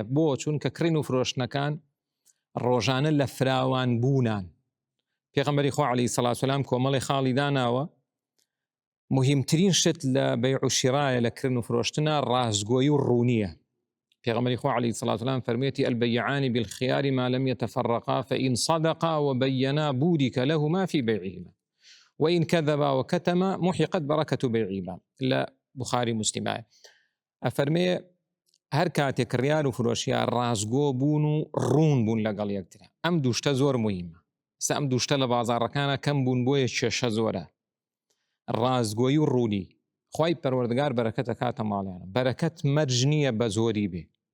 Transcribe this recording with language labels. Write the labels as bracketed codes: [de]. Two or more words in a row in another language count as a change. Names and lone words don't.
[ckb] بۆ چونکە کڕین و فرۆشتنەکان ڕۆژانە لە فراوان بوونان. پێغەمبەری خوا [ar] عەلەیهی سەڵات وسەلام [ckb] کۆمەڵی خاڵی داناوە. مهمترین شت لە بەیع و شیرایە لە کڕین و فرۆشتنە ڕازگۆیی و ڕوونیە. پێغەمبەری خوا عەلەیهی سەڵات وسەلام فەرمێتی [ar] البەیعان بالخیار ما لم يتفرقا فإن صدقا وبينا بورك لهما في بيعهما وإن كذبا وكتما محقت بركة بيعهما. لا بخاري مسلم. [ckb] أفرمي هەر کاتێک ڕیار و فرۆشیار ڕازگۆ بوون و ڕوون بوون لەگەڵ یەکترە. ئەم دووشتە زۆر مهمە. ئێستا ئەم دووشتە لە بازاڕەکانە کەم بوون بۆیە کێشە زۆرە. ڕازگۆیی و ڕوونی. خوای پەروەردگار بەرەکەت ئەکاتە ماڵیانە. بەرەکەت مەرج نییە بە زۆری بێ.